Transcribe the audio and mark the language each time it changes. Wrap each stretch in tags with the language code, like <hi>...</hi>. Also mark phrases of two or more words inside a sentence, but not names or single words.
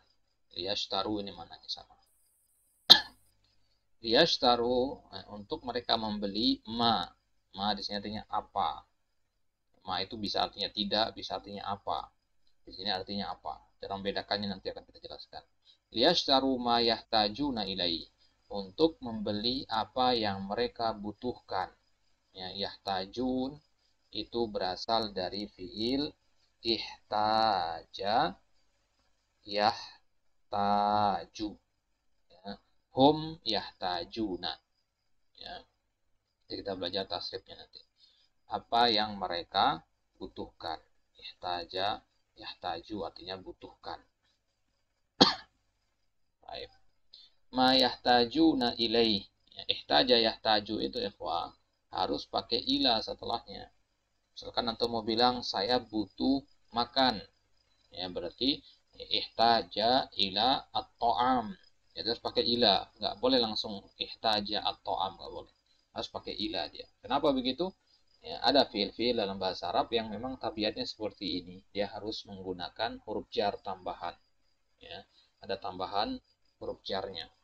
<id>Liyashtaru ini mananya sama. Liyashtaru, untuk mereka membeli ma. Ma di sini artinya apa. Ma itu bisa artinya tidak, bisa artinya apa. Di sini artinya apa. Cara membedakannya nanti akan kita jelaskan.</id> <ar>ليشتروا ما يحتاجون إليه.</ar> <id>Untuk membeli apa yang mereka butuhkan. Ya, yahtajun itu berasal dari fiil</id> <ar>احتاج يحتاج. هم يحتاجون.</ar> <id>Ya. Jadi kita belajar tasrifnya nanti. Apa yang mereka butuhkan.</id> <ar>احتاج يحتاج</ar> <id>artinya butuhkan. Baik.</id> <ar>ما يحتاجون إليه.</ar> <id>Ya,</id> <ar>احتاج يحتاج</ar> <id>itu ikhwah harus pakai ila setelahnya. Misalkan antum mau bilang saya butuh makan. Ya berarti</id> <ar>احتاج إلى الطعام.</ar> <id>Ya, harus pakai ila, nggak boleh langsung</id> <ar>احتاج الطعام,</ar> <id>nggak boleh. Harus pakai ila dia. Kenapa begitu? Ya, ada fiil-fiil dalam bahasa Arab yang memang tabiatnya seperti ini. Dia harus menggunakan huruf jar tambahan. Ya, ada tambahan huruf jarnya.</id>